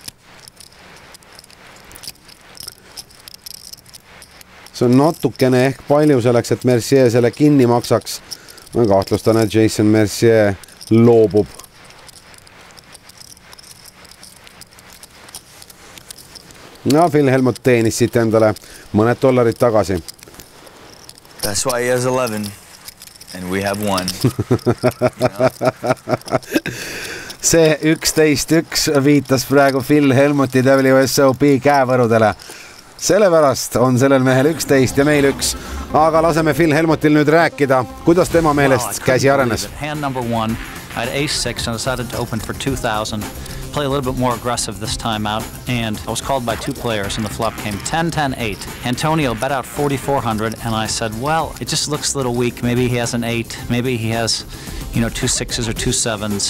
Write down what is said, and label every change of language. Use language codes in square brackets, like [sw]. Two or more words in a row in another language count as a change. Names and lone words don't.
[et] See on natukene ehk palju selleks, et Mercier selle kinni maksaks. Ma kahtlustan, et Jason Mercier loobub. Ja Phil Hellmut teenis siit endale mõned dollarid tagasi. [en] That's why he has 11 and we have 1. [et] See 11-1 viitas praegu Phil Hellmuti WSOP käevõrudele. Sellepärast on sellel mehel 11 ja meil 1. Aga laseme Phil Hellmutil nüüd rääkida, kuidas tema meelest käsi arenes. [en] Hand number 1, I had ace-6 and decided to open for 2000. Play a little bit more aggressive this time out, and I was called by 2 players, and the flop came 10-10-8. Antonio bet out 4,400, and I said, well, it just looks a little weak. Maybe he has an 8. Maybe he has, 2 6s or 2 7s.